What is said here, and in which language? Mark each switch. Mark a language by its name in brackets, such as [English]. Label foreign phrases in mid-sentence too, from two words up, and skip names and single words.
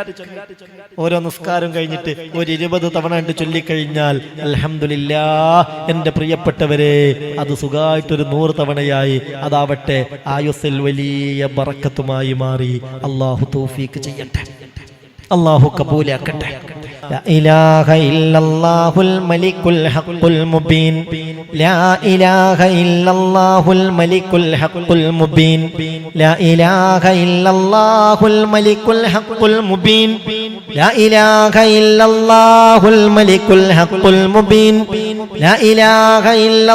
[Malayalam] ഓരോ നിസ്കാരം കഴിഞ്ഞിട്ട് ഒരു 20 തവണ കണ്ട് ചൊല്ലിക്കഴിഞ്ഞാൽ അൽഹംദുലില്ലാഹ് എൻ്റെ പ്രിയപ്പെട്ടവരെ, അത് സുഖമായിട്ടൊരു 100 തവണയായി അതാവട്ടെ ആയുസ്സിൽ വലിയ ബറക്കത്തുമായി മാറി. അള്ളാഹു തൗഫീഖ് ചെയ്യട്ടെ, അള്ളാഹു കബൂലാക്കട്ടെ. [Arabic] لا إله إلا الله الملك الحق المبين لا إله إلا الله الملك الحق المبين لا إله إلا الله الملك الحق المبين لا إله إلا الله الملك الحق المبين لا إله إلا